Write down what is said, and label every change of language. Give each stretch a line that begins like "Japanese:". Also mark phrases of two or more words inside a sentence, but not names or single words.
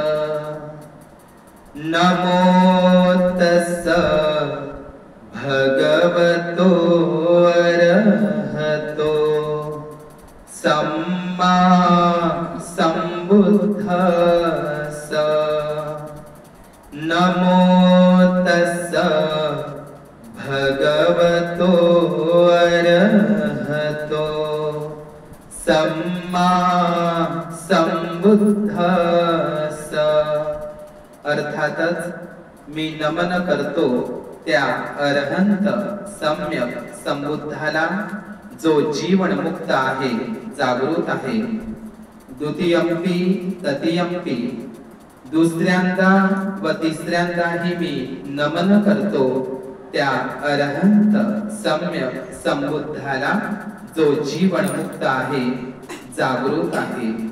Pali: नमो तस्स भगवतो अरहतो सम्मा सम्बुद्धस्स। नमो तस्स भगवतो अरहतो सम्मा सम्बुद्धस्स।
Marathi: अर्थातच मी नमन करतो त्या अरहंत सम्यक संबुद्धाला, जो जीवन मुक्त आहे, जागृत आहे।
Pali: द्वितीयंपि तृतीयंपि,
Marathi: दुसऱ्यांदा व तिसऱ्यांदाही मी नमन करतो त्या अरहंत सम्यक संबुद्धाला, जो जीवन मुक्त आहे, जागृत आहे।